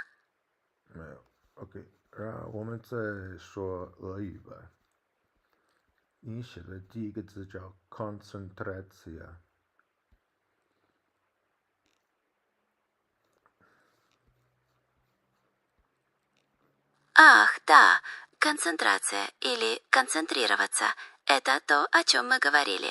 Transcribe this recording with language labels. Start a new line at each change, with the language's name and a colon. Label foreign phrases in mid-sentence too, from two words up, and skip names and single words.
Chinese: 没有 OK， 然后我们再说俄语吧。你写的第一个字叫 концентрация。
Russian: Ах, да, концентрация или концентрироваться – это то, о чем мы говорили.